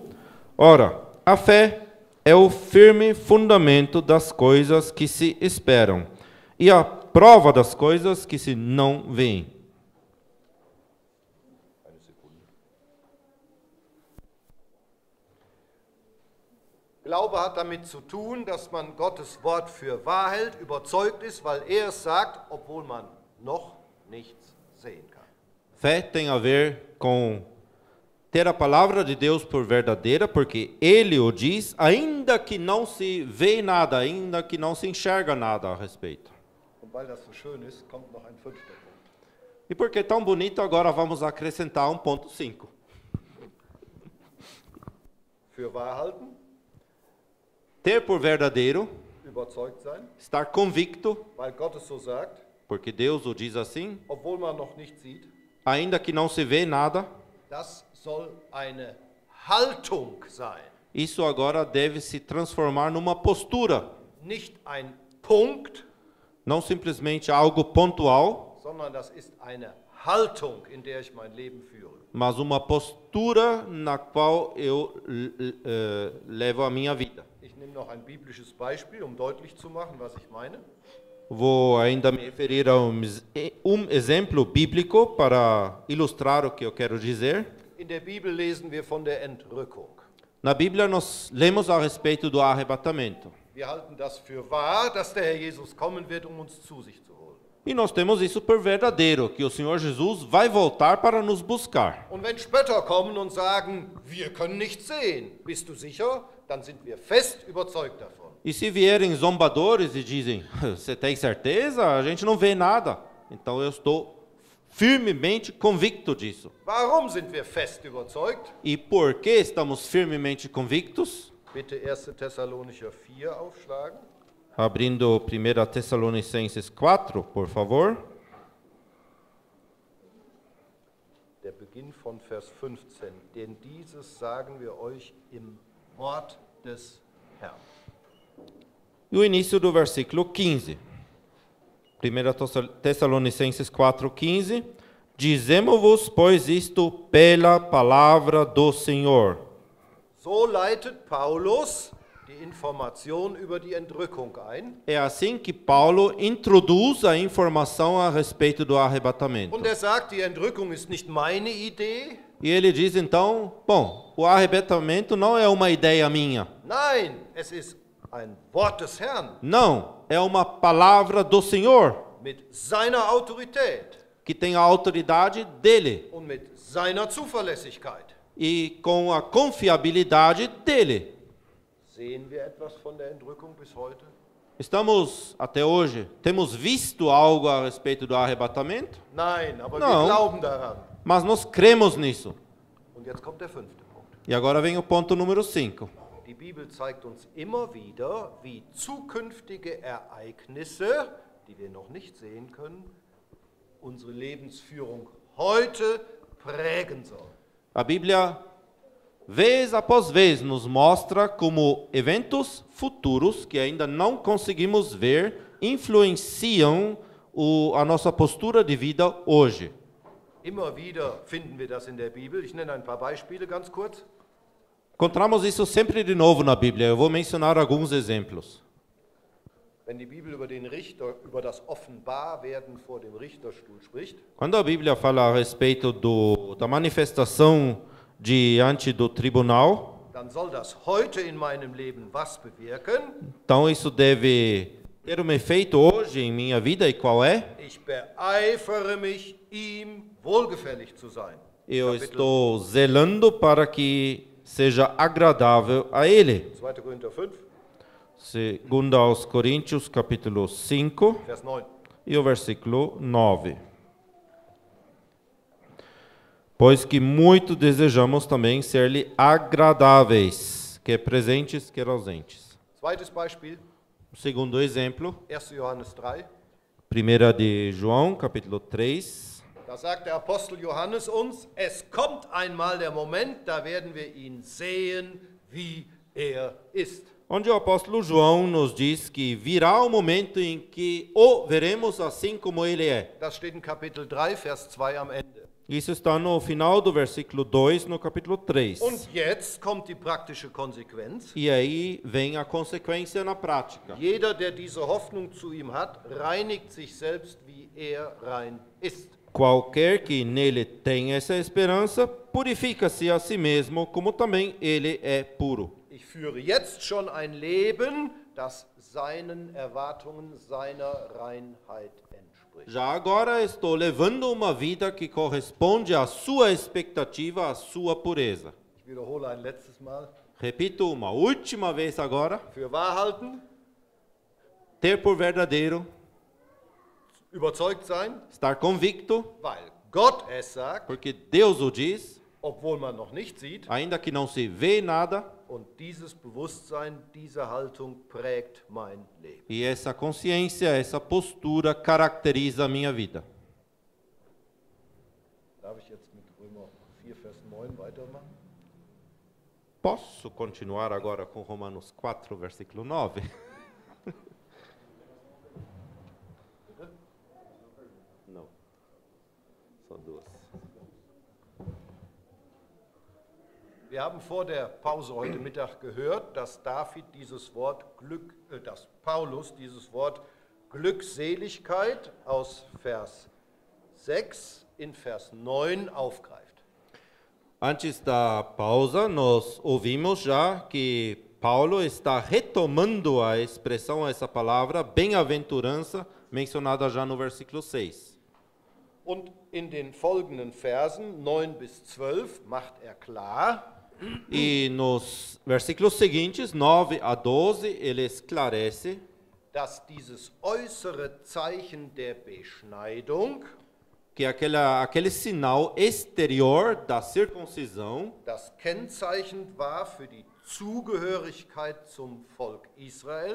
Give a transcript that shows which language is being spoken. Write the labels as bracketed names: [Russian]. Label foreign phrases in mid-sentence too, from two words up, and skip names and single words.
[Portuguese] Ora, a fé é o firme fundamento das coisas que se esperam e a prova das coisas que se não veem. [German] Eine Sekunde. Glaube hat damit zu tun, dass man Gottes Wort für wahr hält, überzeugt ist, weil er es sagt, obwohl man noch nichts sehen kann. [Portuguese] Fé tem a ver com ter a palavra de Deus por verdadeira, porque Ele o diz, ainda que não se vê nada, ainda que não se enxerga nada a respeito. [German] Und weil das so schön ist, kommt noch ein fünfter Punkt. [Portuguese] E porque é tão bonito, agora vamos acrescentar um ponto 5. [German] Für wahr halten, [Portuguese] Ter por verdadeiro, [German] überzeugt sein, [Portuguese] estar convicto, [German] weil Gott es so sagt, [Portuguese] porque Deus o diz assim, [German] obwohl man noch nichts sieht. [Portuguese] ainda que não se vê nada, [German] Das soll eine Haltung sein, [Portuguese] isso agora deve se transformar numa postura, [German] nicht ein Punkt, [Portuguese] não simplesmente algo pontual, [German] sondern das ist eine Haltung, in der ich mein Leben führe. [Portuguese] mas uma postura na qual eu levo a minha vida. [German] Ich nehme noch ein biblisches Beispiel, um deutlich zu machen, was ich meine. [Portuguese] Vou ainda me referir a exemplo bíblico para ilustrar o que eu quero dizer. [German] In der Bibel lesen wir von der Entrückung. [Portuguese] Na Bíblia nós lemos a respeito do arrebatamento. [German] Wir halten das für wahr, dass der Herr Jesus kommen wird, um uns zu sich zu holen. [Portuguese] E nós temos isso por verdadeiro, que o Senhor Jesus vai voltar para nos buscar. [German] Und wenn Spötter kommen und sagen, wir können nichts sehen, bist du sicher? Dann sind wir fest überzeugt davon. [Portuguese] E se vierem zombadores e dizem, você tem certeza? A gente não vê nada. Então eu estou firmemente convicto disso. [German] Warum sind wir fest überzeugt? [Portuguese] E por que estamos firmemente convictos? [German] Bitte 1. Thessalonicher 4 aufschlagen. [Portuguese] Abrindo 1 Tessalonicenses 4, por favor. [German] Der Beginn von Vers 15. Denn dieses sagen wir euch im Wort des Herrn. [Portuguese] E o início do versículo 15. 1 Tessalonicenses 4,15. Dizemos-vos, pois, isto pela palavra do Senhor. [German] So leitet Paulus die Information über die Entrückung ein. [Portuguese] É assim que Paulo introduz a informação a respeito do arrebatamento. [German] Und er sagt, die Entrückung ist nicht meine Idee. [Portuguese] E ele diz então, bom, o arrebatamento não é uma ideia minha. [German] Nein, es ist ein Wort des Herrn [Portuguese] Não, é uma palavra do Senhor, [German] mit seiner Autorität [Portuguese] que tem a autoridade dele [German] und mit seiner Zuverlässigkeit. [Portuguese] e com a confiabilidade dele. [German] Sehen wir etwas von der Entrückung bis heute? [Portuguese] Estamos, até hoje, temos visto algo a respeito do arrebatamento? [German] Nein, aber [Portuguese] Não. [German] wir glauben daran. [Portuguese] Mas nós cremos nisso. [German] Und jetzt kommt der 5. Punkt. [Portuguese] E agora vem o ponto número 5. [German] Die Bibel zeigt uns immer wieder, wie zukünftige Ereignisse, die wir noch nicht sehen können, unsere Lebensführung heute prägen sollen. [Portuguese] A Bíblia, vez após vez, nos mostra como eventos futuros que ainda não conseguimos ver influenciam a nossa postura de vida hoje. [German] Immer wieder finden wir das in der Bibel. Ich nenne ein paar Beispiele ganz kurz. [Portuguese] Encontramos isso sempre de novo na Bíblia. Eu vou mencionar alguns exemplos. [German] Wenn die Bibel über den Richter, über das Offenbarwerden vor dem Richterstuhl spricht, [Portuguese] Quando a Bíblia fala a respeito da manifestação diante do tribunal, [German] dann soll das heute in meinem Leben was bewirken? [Portuguese] então isso deve ter um efeito hoje em minha vida, e qual é? [German] Ich beeifere mich, ihm wohlgefällig zu sein. [Portuguese] Eu estou zelando para que seja agradável a Ele. [German] 2. Korinther 5, [Portuguese] Segundo aos Coríntios, capítulo 5, [German] Vers 9. [Portuguese] e o versículo 9. Pois que muito desejamos também ser-lhe agradáveis, quer presentes, quer ausentes. [German] Zweites Beispiel, [Portuguese] O segundo exemplo, [German] 1. Johannes 3. [Portuguese] 1 de João, capítulo 3. [German] Da sagt der Apostel Johannes uns, es kommt einmal der Moment, da werden wir ihn sehen, wie er ist. [Portuguese] Onde o apóstolo João nos diz que virá o momento em que o veremos assim como ele é. [German] Das steht in Kapitel 3, Vers 2 am Ende. [Portuguese] Isso está no final do versículo 2, no capítulo 3. [German] Und jetzt kommt die praktische Konsequenz. [Portuguese] E aí vem a consequência na prática. [German] Jeder, der diese Hoffnung zu ihm hat, reinigt sich selbst, wie er rein ist. [Portuguese] Qualquer que nele tenha essa esperança, purifica-se a si mesmo, como também ele é puro. [German] Ich führe jetzt schon ein Leben, das seinen Erwartungen, seiner Reinheit entspricht. [Portuguese] Já agora estou levando uma vida que corresponde à sua expectativa, à sua pureza. [German] Ich wiederhole ein letztes Mal. [Portuguese] Repito uma última vez agora: [German] Für wahr halten, [Portuguese] ter por verdadeiro, [German] überzeugt sein, [Portuguese] estar convicto, [German] weil Gott es sagt, [Portuguese] porque Deus o diz, [German] obwohl man noch nicht sieht. [Portuguese] ainda que não se vê nada, [German] Und dieses Bewusstsein, diese Haltung prägt mein Leben. [Portuguese] e essa consciência, essa postura caracteriza a minha vida. [German] Darf ich jetzt mit Römer 4, Vers 9 weitermachen? [Portuguese] Posso continuar agora com Romanos 4, versículo 9? Não. Só duas. [German] Wir haben vor der Pause heute Mittag gehört, dass Paulus dieses Wort Glückseligkeit aus Vers 6 in Vers 9 aufgreift. [Portuguese] Antes da pausa, nós ouvimos já que Paulo está retomando a expressão, essa palavra, bem-aventurança, mencionada já no versículo 6. [German] Und in den folgenden Versen 9 bis 12 macht klar, [Portuguese] E nos versículos seguintes, 9 a 12, ele esclarece [German] dass dieses äußere Zeichen der Beschneidung [Portuguese] que aquele sinal exterior da circuncisão, [German] das Kennzeichen war für die Zugehörigkeit zum Volk Israel,